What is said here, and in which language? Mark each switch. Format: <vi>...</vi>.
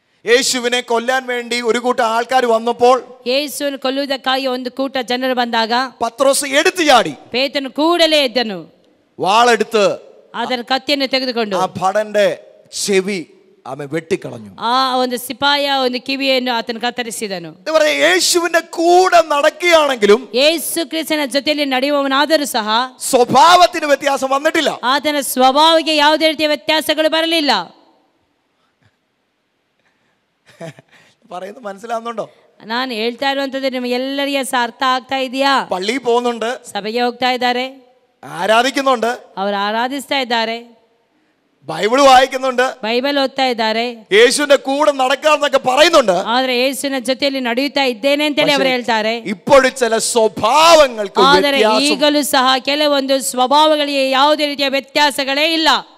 <ml>യേശുവിനെ കൊല്ലാൻ വേണ്ടി ഒരു കൂട്ടം ആൾക്കാർ വന്നപ്പോൾ,</ml> <kn>ಯೇಸುವನ್ನು ಕೊಲ್ಲುವುದಕ್ಕಾಗಿ ಒಂದು ಕೂಟ ಜನರು ಬಂದಾಗ</kn> <ml>പത്രോസ് എടുത്തു ചാടി.</ml> <kn>ಪೇತ್ರನು ಕೂಡಲೇ ಎದ್ದನು.</kn> <ml>വാളെടുത്ത്</ml> <kn>ಅದರ ಕತ್ತಿಯನ್ನು ತೆಗೆದುಕೊಂಡು</kn> <ml>ആ ഭടന്റെ ചെവി അവൻ വെട്ടിക്കളഞ്ഞു.</ml> <kn>ಆ ಒಂದು ಸಿಪಾಯಿಯ ಒಂದು ಕಿವಿಯನ್ನು ಆತನು ಕತ್ತರಿಸಿದನು.</kn> <ml>യേശുവിന്റെ കൂടെ നടക്കുകയാണെങ്കിലും</ml> <kn>ಯೇಸು ಕ್ರಿಸ್ತನ ಜೊತೆಯಲ್ಲಿ ನಡೆಯುವವನಾದರೂ ಸಹ</kn> <ml>സ്വഭാവത്തിന് വ്യത്യാസം വന്നിട്ടില്ല.</ml> <kn>ಆತನ ಸ್ವಭಾವಕ್ಕೆ ಯಾವುದೇ ರೀತಿಯ ವ್ಯತ್ಯಾಸಗಳು ಬರಲಿಲ್ಲ.</kn> <ml>പറയുന്നത് മനസ്സിലാവുന്നുണ്ടോ?</ml> <kn>ನಾನು ಹೇಳ್ತಾ ಇರುವಂತದ್ದು ನಿಮಗೆಲ್ಲರಿಗೆ ಸಹ ಅರ್ಥ ಆಗ್ತಾ ಇದೆಯಾ?</kn> <ml>പള്ളിയിൽ പോകുന്നുണ്ട്,</ml> <kn>ಸಭೆಗೆ ಹೋಗ್ತಾ ಇದ್ದಾರೆ,</kn> <ml>ആരാധിക്കുന്നുണ്ട്,</ml> <kn>ಅವರು ಆರಾಧಿಸ್ತಾ ಇದ್ದಾರೆ,</kn> <ml>ബൈബിൾ വായിക്കുന്നുണ്ട്,</ml> <kn>ಬೈಬಲ್ ಓದ್ತಾ ಇದ್ದಾರೆ,</kn> <ml>യേശുവിന്റെ കൂടെ നടക്കാന്നൊക്കെ പറയുന്നുണ്ട്.</ml> <kn>ಆದ್ರೆ ಯೇಸುವಿನ ಜೊತೆಯಲ್ಲಿ ನಡೆಯುತ್ತಾ ಇದ್ದೇನೆ ಅಂತೇಳಿ ಅವರು ಹೇಳ್ತಾರೆ.</kn> <ml>ഇപ്പോഴും ചില സ്വഭാവങ്ങൾക്ക്</ml> <kn>ಆದರೆ ಈಗಲೂ ಸಹ ಕೆಲವೊಂದು ಸ್ವಭಾವಗಳಿಗೆ ಯಾವುದೇ ರೀತಿಯ ವ್ಯತ್ಯಾಸಗಳೇ ಇಲ್ಲ.</kn>